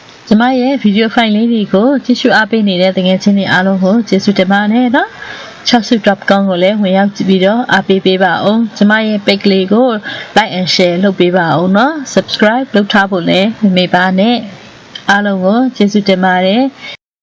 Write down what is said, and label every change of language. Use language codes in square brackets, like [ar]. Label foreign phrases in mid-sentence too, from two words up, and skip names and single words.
[my] ကျမရဲ့ video file လေးတွေကိုကြည့်ရှုအားပေးနေတဲ့တကယ်ချင်းတွေအားလုံးကိုကျေးဇူးတင်ပါတယ်နော် chapsu.com ကိုလည်းဝင်ရောက်ကြည့်ပြီးတော့အားပေးပေးပါအောင်ကျမရဲ့ page လေးကို [en] like and share [my] လုပ်ပေးပါအောင်နော် subscribe လုပ်ထားဖို့လည်းမမေ့ပါနဲ့အားလုံးကိုကျေးဇူးတင်ပါတယ်